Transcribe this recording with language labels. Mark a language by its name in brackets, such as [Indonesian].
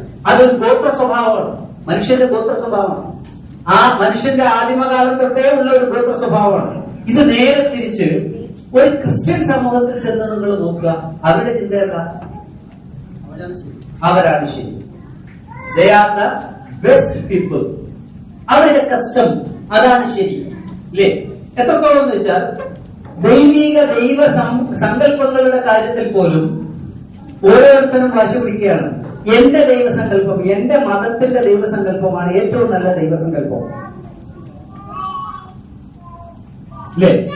[Malayalam] അത് ഗോത്ര സ്വഭാവമാണ്. മനുഷ്യന്റെ ഗോത്ര സ്വഭാവമാണ്. ആ മനുഷ്യന്റെ ആദിമകാലം തൊട്ടേ ഉള്ള ഒരു ഗോത്ര സ്വഭാവമാണ്. ഇത് നേരെ തിരിച്ച് ഒരു ക്രിസ്ത്യൻ സമൂഹത്തിൽ ചെന്ന് നിങ്ങൾ നോക്കുക. അവരുടെ ചിന്ത എന്താ? അവരാണ് ശരി. [English] They are the best people. [Malayalam] അവരുടെ കസ്റ്റം അതാണ് ശരി, ഇല്ലേ? എത്രത്തോളം എന്ന് വെച്ചാൽ ദൈവ സങ്കല്പങ്ങളുടെ കാര്യത്തിൽ പോലും ഓരോരുത്തരും വാശി പിടിക്കുകയാണ്. എന്റെ ദൈവസങ്കല്പം, എന്റെ മതത്തിന്റെ ദൈവസങ്കല്പമാണ് ഏറ്റവും നല്ല ദൈവസങ്കല്പം, അല്ലേ?